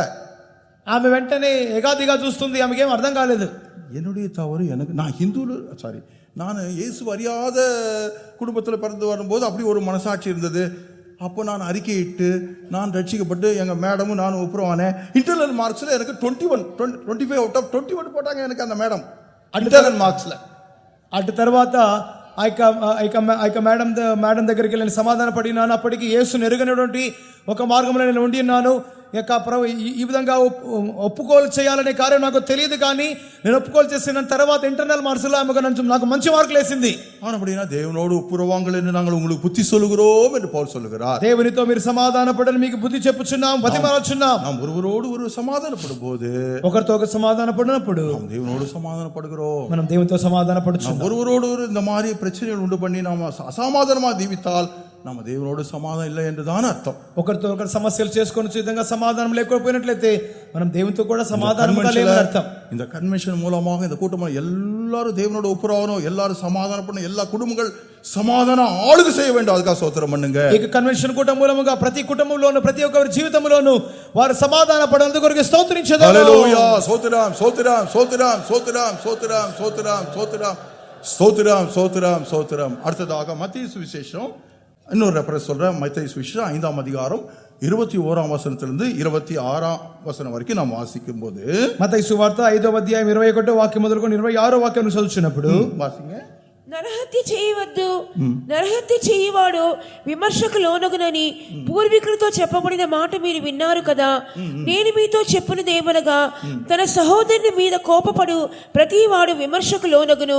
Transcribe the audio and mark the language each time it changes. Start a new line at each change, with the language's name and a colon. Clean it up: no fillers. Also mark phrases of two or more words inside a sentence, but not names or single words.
Telugu: ఆమె వెంటనే ఎగాదిగా చూస్తుంది, ఆమెకి ఏం అర్థం కాలేదు.
Tamil: என்னுடைய தவறு, எனக்கு நான் நான் இயேசு அறியாத குடும்பத்தில் பிறந்து வரும்போது அப்படி ஒரு மனசாட்சி இருந்தது. அப்போ நான் அறிக்கையிட்டு நான் ரட்சிக்கப்பட்டு எங்கள் மேடமும் நானும் ஒப்புரவானேன்.
English: internal marksil
Tamil: எனக்கு 25
English: out of
Tamil: 21 போட்டாங்க எனக்கு அந்த மேடம்
English: internal markslo.
Telugu: అటు తర్వాత ఆ యొక్క మేడం దగ్గరికి వెళ్ళి సమాధాన పడినాను. అప్పటికి యేసును ఎరుగనటువంటి ఒక మార్గంలో నేను ఉండి ఉన్నాను. ఈ విధంగా ఒప్పుకోలు చేయాలనే కార్యం నాకు తెలియదు, కానీ నేను ఒప్పుకోలు చేసిన తర్వాత
English: internal markslo
Telugu: నాకు మంచి మార్కులు వేసింది.
Tamil: அப்படினா தேவனோடு ஒப்புரவாங்கள் என்று நாங்கள் உங்களுக்கு புத்தி சொல்லுகிறோம் என்று பவுல் சொல்லுகிறார்.
Telugu: దేవునితో మీరు సమాధానపడని మీకు బుద్ధి చెప్పుచున్నాం, బతిమాలుచున్నాం.
Tamil: நாம் ஒருவரோடு ஒரு சமாதானப்படும் போது,
Telugu: ఒకరితో ఒక సమాధానపడినప్పుడు
Tamil: நாம் தேவனோடு சமாதானப்படுகிறோம்.
Telugu: మనం దేవునితో సమాధానపడుచున్నాం.
Tamil: ஒருவரோடு இந்த மாதிரி பிரச்சனைகள் உண்டு பண்ணி நாம் அசமாதானமாக ஜீவித்தால் நம்ம தேவனோடு சமாதானம் இல்லை என்றுதான் அர்த்தம்.
Telugu: ఒకరితో ఒకరు సమస్యలు చేసుకొని విధంగా సమాధానం లేకపోయినట్లయితే మనం దేవునితో కూడా సమాధానంగా లేదని అర్థం.
Tamil: இந்த கன்வென்ஷன் மூலமாக இந்த கூட்டமாக எல்லாரும் தேவனோட ஒப்புரவாகணும், எல்லாரும் சமாதானம் பண்ணணும், எல்லா குடும்பங்கள் சமாதானம் ஆளுகை செய்ய வேண்டும். அதுக்காக ஸ்தோத்திரம் பண்ணுங்க.
Telugu: ఈ కన్వెన్షన్ కూటం మూలముగా ప్రతి కుటుంబంలోను ప్రతి ఒక్కరి జీవితంలోను వారు సమాధాన పడేందుకు కొరకు స్తోత్రించదాం. హల్లెలూయా. స్తోత్రం స్తోత్రం స్తోత్రం స్తోత్రం స్తోత్రం స్తోత్రం స్తోత్రం స్తోత్రం స్తోత్రం స్తోత్రం.
Tamil: அடுத்ததாக மத்தேயு சுவிசேஷம் இன்னொரு ரெஃபரன்ஸ் சொல்றேன். மத்தேயு சுவிசேஷம் 5ஆம் அதிகாரம் 21ஆம் வசனத்திலிருந்து 26ஆம் வசனம் வரைக்கும் நாம் வாசிக்கும் போது,
Telugu: మత్తయి సువార్త 5వ అధ్యాయం 21వ వాక్యం మొదలుకొని 26వ వాక్యం చదువుతున్నప్పుడు,
Tamil: వాసింగ,
Telugu: నరహత్య చేయవద్దు, నరహత్య చేయవాడు విమర్శకు లోనగునని పూర్వీకులతో చెప్పబడిన మాట మీరు విన్నారు కదా. నేను మీతో చెప్పినదేమనగా, తన సహోదరుని మీద కోపపడు ప్రతి వాడు విమర్శకు లోనగును.